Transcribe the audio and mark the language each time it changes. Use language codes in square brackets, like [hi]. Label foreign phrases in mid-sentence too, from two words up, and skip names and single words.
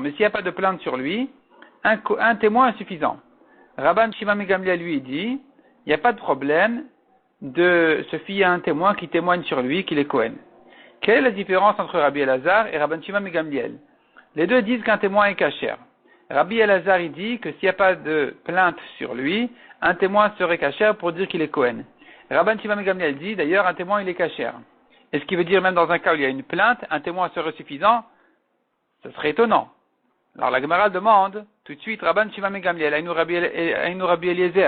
[fr] Mais s'il n'y a pas de plainte sur lui, un témoin est suffisant. Rabban Shimon ben Gamliel, lui, dit, il n'y a pas de problème de se fier à un témoin qui témoigne sur lui qu'il est Kohen. Quelle est la différence entre Rabbi Elazar et Rabban Shimon ben Gamliel? Les deux disent qu'un témoin est kasher. Rabbi Elazar, il dit que s'il n'y a pas de plainte sur lui, un témoin serait kasher pour dire qu'il est Kohen. Rabban Shimon ben Gamliel dit, d'ailleurs, un témoin, il est kasher. Et ce qui veut dire, même dans un cas où il y a une plainte, un témoin serait suffisant? Ce serait étonnant. Alors la Gemara demande, tout de suite, Rabban Shimon ben Gamliel, Aïnou Rabbi Eliezer.